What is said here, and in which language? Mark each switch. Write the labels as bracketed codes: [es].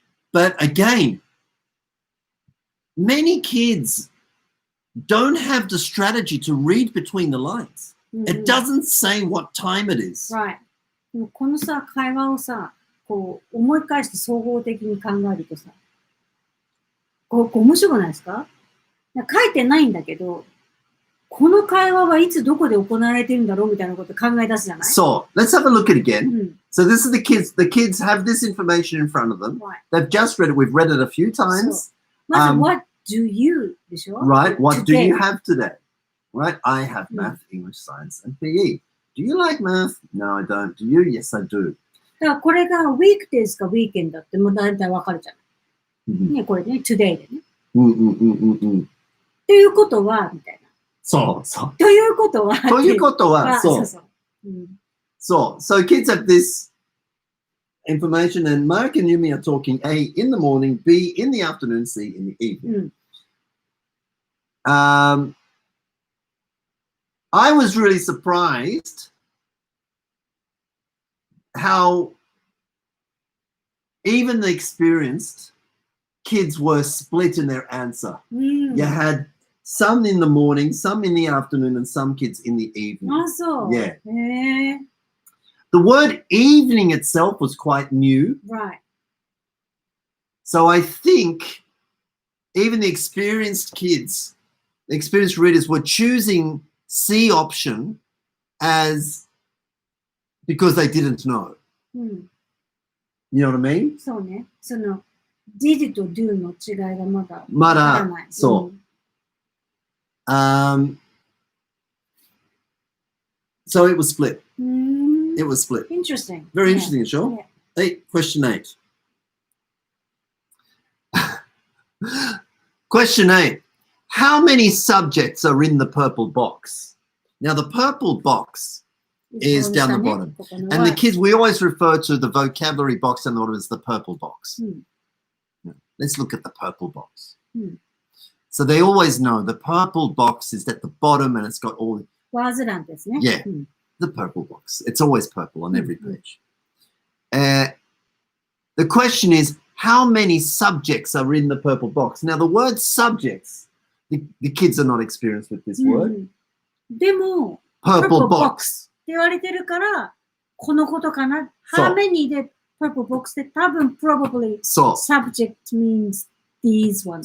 [en] But again, many kids don't have the strategy to read between the lines. It doesn't say what time it is. Right. [ja] でもこのさ、会話をさ、こう思い返して総合的に考えるとさ、面白くないですか？書いてないんだけど、この会話はいつどこで行われてるんだろうみたいなこと考え出すじゃない？ [en] So, let's have a look at it again. So this is the kids. The kids have this information in front of them. Right. They've just read it. We've read it a few times. [ja] まず、 [en] what do you [ja] でしょ？ [en] Right. What do you have today? Right. I have math, English, science, and PE. Do you like math? No, I don't. Do you? Yes, I do. [ja] だからこれが weekdays か weekend だってもう大体わかるじゃない。ね、これね、today でね。ということは、みたいな。そう。ということは、そう。 [en] So kids have this information, and Mark and Yumi are talking A, in the morning, B, in the afternoon, C, in the evening. I was really surprised how even the experienced kids were split in their answer. You had some in the morning, some in the afternoon, and some kids in the evening. [ja] あ、そう。 [en] Yeah. [ja] へえ。 [en] The word evening itself was quite new. Right. So I think even the experienced kids, the experienced readers were choosing C option as because they didn't know. [ja] うん。 [en] You know what I mean? [ja] そうね。その、did と do の違いがまだまだわからない。そう。 [en] So it was split. It was split. Interesting. Very Yeah. interesting, sure. Yeah. Hey, question 8. Question 8. How many subjects are in the purple box? Now, the purple box is down the bottom. And the kids, we always refer to the vocabulary box down the bottom as the purple box. Let's look at the purple box. So they always know the purple box is at the bottom and it's got all... [ja] ワーズ欄ですね。 [en] Yeah, the purple box. It's always purple on every page. The question is, how many subjects are in the purple box? Now, the word subjects, the kids are not experienced with this word. [ja] でも、 [en] Purple box. [ja] って言われてるから、このことかな。そう [en] How many で purple box で多分 probably [ja] そう [en] subject means these ones.